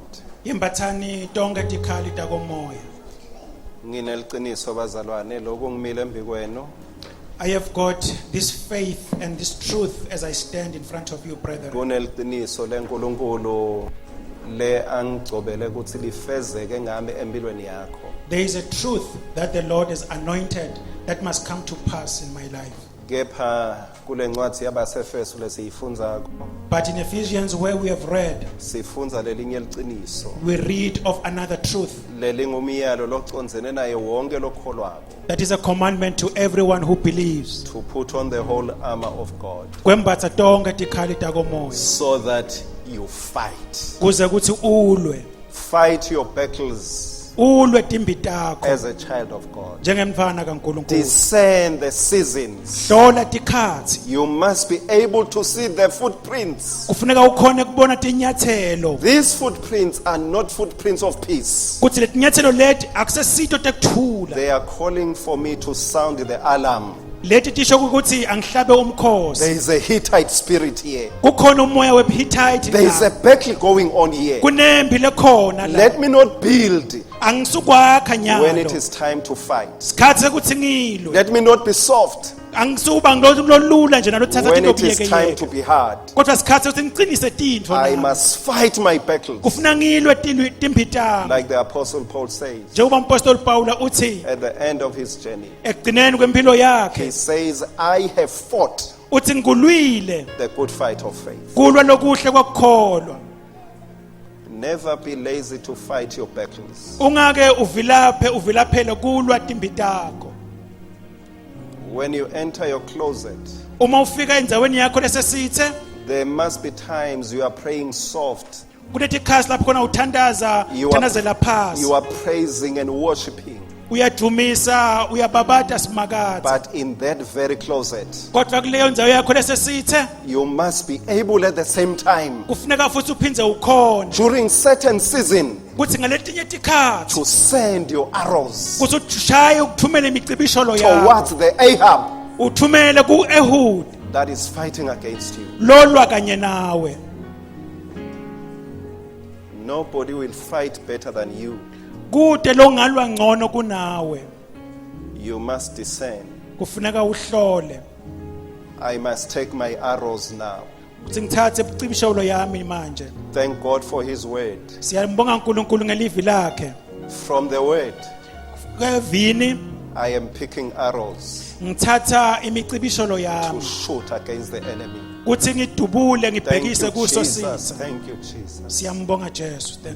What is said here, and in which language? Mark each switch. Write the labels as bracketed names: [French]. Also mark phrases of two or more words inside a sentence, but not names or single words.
[Swati] Yembathani tonke tikhali takomoya. Ngineliciniso bazalwane lokhu ngimile embi kwenu. [English] I have got this faith and this truth as I stand in front of you, brethren. [Swati] Kuneliciniso leNkulunkulu le angicobele ukuthi lifezeke ngami empilweni yakho. [English] There is a truth that the Lord has anointed that must come to pass in my life. [Swati] Kepha kule ncwadi yabaseFesu lesiyifundzako [English] But in Ephesians, where we have read, [Swati] sifunza lelinye liciniso [English] we read of another truth. [Swati] lelingumyalo locondzene naye wonke lokholwako, [English] That is a commandment to everyone who believes. to put on the whole armor of God [Swati] Kwembatha tonke tikhali takomoya [English] so that you fight. [Swati] kuze kuthi ulwe. [English] Fight your battles [Swati] Ulwe timbi takho [English] as a child of God. [Swati] njengemfana kaNkulunkulu. [English] Discern the seasons. [Swati] Hlola tikhathi. [English] You must be able to see the footprints. [Swati] Kufuneka ukhone kubona tinyathelo. [English] These footprints are not footprints of peace. [Swati] Kuthi letinyathelo leti akusesito tekuthula. [English] They are calling for me to sound the alarm. [Swati] Leti tisho ukuthi angihlabe [English] There [Swati] umkhosi. [English] is a Hittite spirit here. [Swati] Kukhona umoya weHittite. [English] There is a battle going on here. [Swati] Kunembi lekhona la. [English] Let me not build [Swati] Angisukwakha [English] when it [Swati] nyalo. [English] is time to fight. [Swati] Sikhathi sekuthi ngilwe. [English] Let me not be soft [Swati] Angisuba ngilolula nje nalothatha [English] when into it is time to [Swati] biyeke. [English] be hard. [Swati] Kodwa sikhathi ukuthi ngiqinise tintfo. [English] I [Swati] nami. [English] must fight my battles. [Swati] Kufuna ngilwe timbi tami. [English] Like the Apostle Paul says [Swati] Njengoba umpostoli Paula uthi [English] at the end of his journey. [Swati] ekugcineni kwempilo [English] He [Swati] yakhe [English] says, I have fought [Swati] uthi ngilwile [English] the good fight of faith. [Swati] kulwa lokuhle kokukholwa. [English] Never be lazy to fight your battles. [Swati] Ungake uvilaphele kulwa timbi takho. [English] When you enter your closet, [Swati] Uma ufika endzaweni yakho lesesithe, [English] there must be times you are praying soft. [Swati] kunetikhasi lapho khona uthandaza, uthandazela phasi. [English] You are praising and worshiping. [Swati] Uyadumisa, uyababata simakade. [English] But in that very closet, [Swati] Kodwa kuleyo ndzawo yakho lesesithe, [English] you must be able at the same time, [Swati] kufuneka futhi uphindze ukhona. [English] during certain season, [Swati] Kuthi ngaletinye tikhathi, [English] to send your arrows [Swati] kuthi ushaye ukuthumela imicibisholo yakho. [English] towards the Ahab [Swati] Uthumele ku-Ehud, [English] that is fighting against you. [Swati] lolwa kanye nawe. [English] Nobody will fight better than you. [Swati] Kude lo ngalwa ngcono kunawe. [English] You must discern. [Swati] Kufuneka uhlole. [English] I must take my arrows now. [Swati] Kuthi ngithathe imicibisholo yami manje. [English] Thank God for his word. [Swati] Siyambonga uNkulunkulu ngelivi lakhe. [English] From the word, [Swati] Kevini [English] I am picking arrows [Swati] ngithatha imicibisholo [English] to [Swati] yami. [English] shoot against the enemy. [Swati] Kuthi ngidubule [English] Thank [Swati] ngibhekise [English] you, [Swati] kuso [English] Jesus. [Swati] sitha. [English] Thank you, Jesus. [Swati] Siyambonga Jesu.